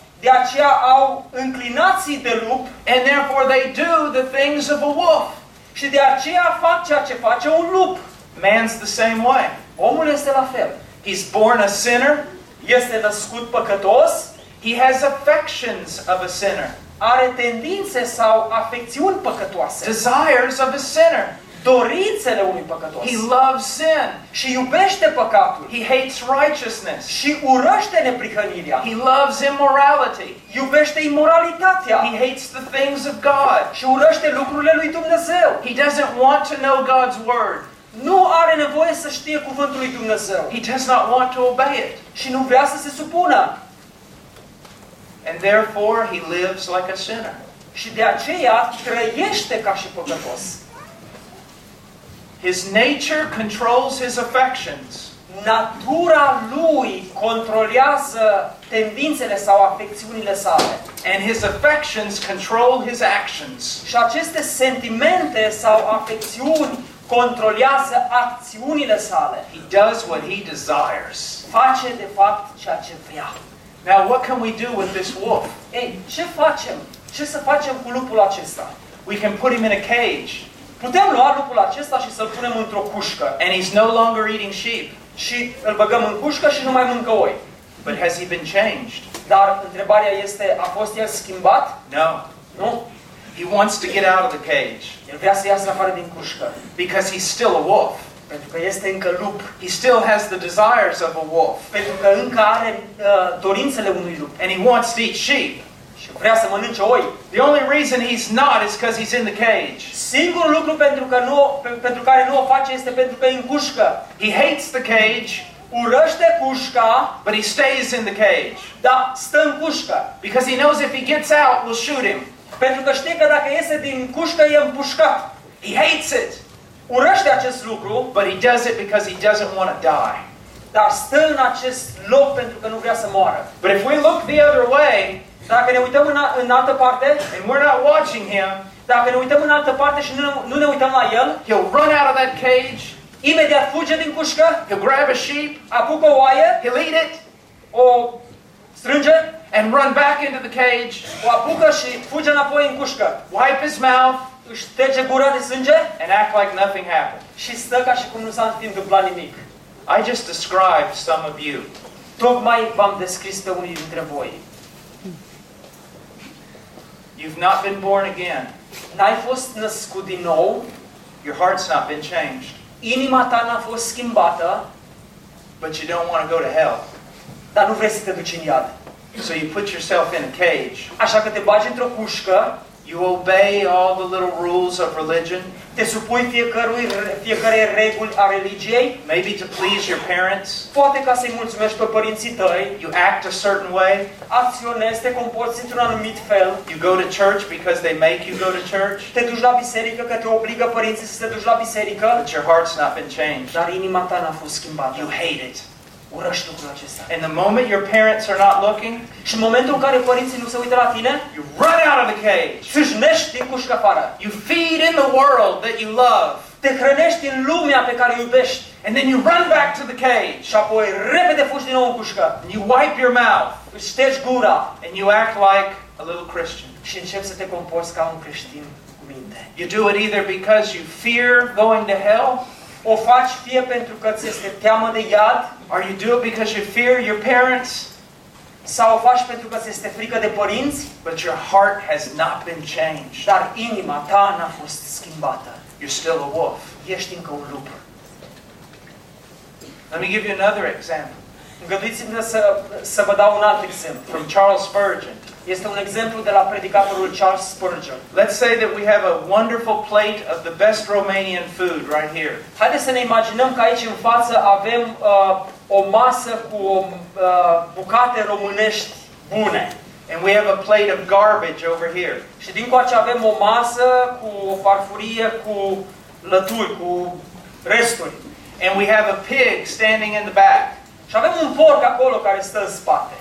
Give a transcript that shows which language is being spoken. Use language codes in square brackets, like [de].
[ro] De aceea au înclinații de lup. [en] And therefore they do the things of a wolf. [ro] Și de aceea fac ceea ce face un lup. [en] Man's the same way. [ro] Omul este la fel. [en] He's born a sinner. [ro] Este născut păcătos. [en] He has affections of a sinner. [ro] Are tendințe sau afecțiuni păcătoase. [en] Desires of a sinner. [ro] Dorințele unui păcătos. [en] He loves sin. [ro] Și iubește păcatul. [en] He hates righteousness. [ro] Și urăște neprihănirea. [en] He loves immorality. [ro] Iubește imoralitatea. [en] He hates the things of God. [ro] Și urăște lucrurile lui Dumnezeu. [en] He doesn't want to know God's word. [ro] Nu are nevoie să știe cuvântul lui Dumnezeu. [en] He does not want to obey it. [ro] Și nu vrea să se supună. [en] And therefore he lives like a sinner. [ro] Și de aceea trăiește ca și păcătos. [en] His nature controls his affections. [ro] Natura lui controlează tendințele sau afecțiunile sale. [en] And his affections control his actions. [ro] Și aceste sentimente sau afecțiuni controlează acțiunile sale. [en] He does what he desires. [ro] Face de fapt ceea ce vrea. [en] Now what can we do with this wolf? [ro] Ei, ce facem? Ce să facem cu lupul acesta? [en] We can put him in a cage. [ro] Putem lua lupul acesta și să-l punem într-o cușcă. [en] And he's no longer eating sheep. [ro] Și îl băgăm în cușcă și nu mai mâncă oi. [en] But has he been changed? [ro] Dar întrebarea este, a fost el schimbat? [en] No. [ro] Nu. [en] He wants to get out of the cage. [ro] El vrea să iasă afară din cușcă. [en] Because he's still a wolf. [ro] Pentru că este încă lup. [en] He still has the desires of a wolf. [ro] Pentru că încă are dorințele unui lup. [en] And he wants to eat sheep. [ro] Și vrea să mănânce oi. [en] The only reason he's not is because he's in the cage. [ro] Singurul lucru pentru care nu o face este pentru că e în cușcă. [en] He hates the cage. [ro] Urăște cușca, [en] but he stays in the cage. [ro] Da, stă în cușcă. [en] Because he knows if he gets out, we'll shoot him. [ro] Pentru că știe că dacă iese din cușcă, e împușcat. [en] He hates it. [ro] Urăște acest lucru, [en] but he does it because he doesn't want to die. [ro] Dar stă în acest loc pentru că nu vrea să moară. [en] But if we look the other way, [ro] dacă ne uităm în altă parte, [en] and we're not watching him, [ro] dacă ne uităm în altă parte și nu ne uităm la el, [en] he'll run out of that cage. [ro] Imediat fuge din cușcă. [en] He'll grab a sheep. [ro] Apucă o oaie. [en] He'll eat it. [ro] O strânge. [en] And run back into the cage. [ro] O apucă și fuge înapoi în cușcă. [en] Wipe his mouth. [ro] Își șterge gura de sânge. [en] And act like nothing happened. [ro] Și stă ca și cum nu s-a întâmplat nimic. [en] I just described some of you. [ro] Tocmai v-am descris pe unii dintre voi. [en] You've not been born again. [ro] N-ai fost născut din nou. [en] Your heart's not been changed. [ro] Inima ta n-a fost schimbată, [en] but you don't want to go to hell. [ro] Dar nu vrei să te duci în iad. [en] So you put yourself in a cage. [ro] Așa că te bagi într-o cușcă. [en] You obey all the little rules of religion. [ro] Te supui fiecarei reguli a religiei. [en] Maybe to please your parents. [ro] Poate ca să-i mulțumești pe părinții tăi. [en] You act a certain way. [ro] Acționezi, te comporți într-un anumit fel. [en] You go to church because they make you go to church. [ro] Te duci la biserică, că te obligă părinții să te duci la biserică. [en] But your heart's not been changed. [ro] Dar inima ta n-a fost schimbată. [en] You hate it. [ro] Urăști lucrul acesta. [en] And the moment your parents are not looking, [ro] și în momentul în care părinții nu se uită la tine, [en] you run out of the cage. [ro] Fugi din cușcă afară. [en] You feed in the world that you love. [ro] Te hrănești în lumea pe care o iubești. [en] And then you run back to the cage. [ro] Și apoi repede fugi din nou în cușcă. [en] And you wipe your mouth. [ro] Îți ștergi gura. [en] And you act like a little Christian. [ro] Și începi să te comporți ca un creștin cu minte. [en] You do it either because you fear going to hell. [ro] O faci fie pentru că ți este teamă de iad. [en] Are you doing it because you fear your parents? [ro] Sau o faci pentru că ți este frică de părinți? [en] But your heart has not been changed. [ro] Dar inima ta n-a fost schimbată. [en] You're still a wolf. [ro] Ești încă un lup. [en] Let me give you another example. [ro] Îngăduiți-mi să vă dau un alt exemplu. [en] From Charles Spurgeon. [ro] Este un exemplu de la predicatorul Charles Spurgeon. [en] Let's say that we have a wonderful plate of the best Romanian food right here. [ro] Haideți să ne imaginăm că aici în față avem o masă cu bucate românești bune. [en] And we have a plate of garbage over here. [ro] Și dincoace avem o masă cu o farfurie cu lături, cu resturi. [en] And we have a pig standing in the back. [ro] Și avem un porc acolo care stă în spate.